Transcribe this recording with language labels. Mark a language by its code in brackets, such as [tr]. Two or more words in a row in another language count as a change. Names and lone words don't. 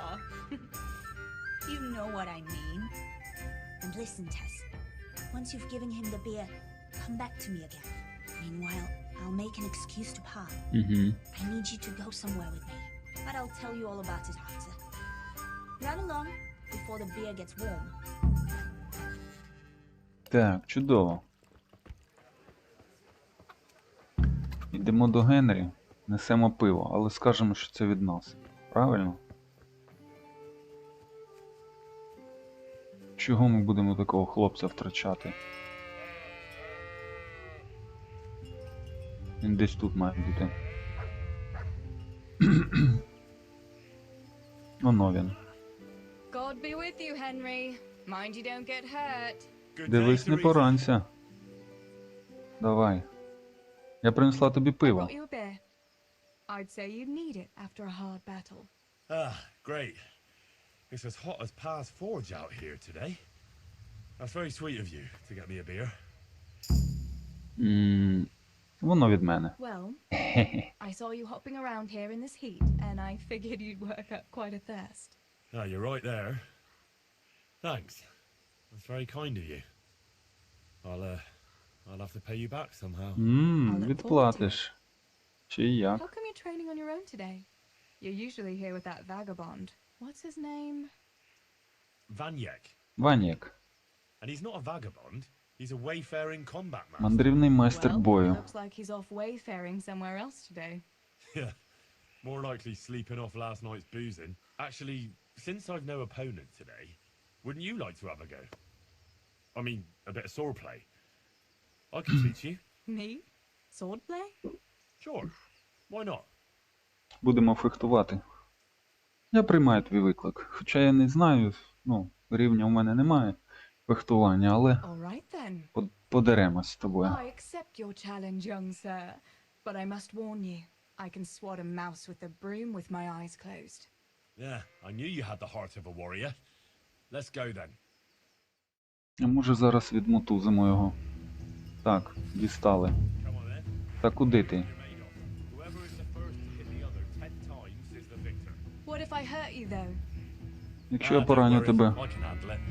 [en] You know what I mean. And listen, Tess. Once you've given him the beer, come back to me again. Meanwhile, I'll make an excuse to Pa. Угу. I need you to go somewhere with me. But I'll tell you all about it after. Run along before the beer gets warm. [uk] Так, чудово. Йдемо до Генрі, несемо пиво, але скажемо, що це від нас. Правильно? Чого ми будемо такого хлопця втрачати? Він десь тут має бути. Оно він. [en] God be with you, Henry. Mind you don't get hurt. [uk] Дивись, не поранься. Давай. Я принесла тобі [en] I [uk] пиво. [en] brought you a beer. I'd say you'd need it after a hard battle. Ah, great. It's as hot as Pa's forge out here today. That's very sweet of you to get me a beer. [uk] Воно від мене. [en] Well, I saw you hopping around here in this heat, and I figured you'd work up quite a thirst. Ah, you're right there. Thanks. That's very kind of you. I'll have to pay you back somehow. [uk] Відплатиш. Чи як? [en] How come you're training on your own today? You're usually here with that vagabond. What's his name? Vanyek. Ванєк. And he's not a vagabond. He's a wayfaring combat master. [uk] Мандрівний майстер [en] Well, [uk] бою. [en] looks like he's off wayfaring somewhere else today. Yeah. More likely sleeping off last night's boozing. Actually, since I've no opponent today, wouldn't you like to have a go? I mean, a bit of swordplay. I can teach you. Me? Swordplay? Sure. Why not? [uk] Будемо фехтувати. Я приймаю твій виклик. Хоча я не знаю, рівня у мене немає фехтування, але [en] All right then. [uk] подеремось з тобою. [en] I accept your challenge, young sir. But I must warn you, I can swat a mouse with a broom with my eyes closed. Yeah, I knew you had the heart of a warrior. Let's go then. [uk] А може зараз відмотузимо його. Так, дістали. [en] Come on then. [uk] Та куди ти? [en] You're made of. Whoever is the first to hit the other 10 times is the victor. What if I hurt you though? [uk] Якщо я [en] Don't [uk] пораню [en] worry, [uk] тебе, [en] I can handle it.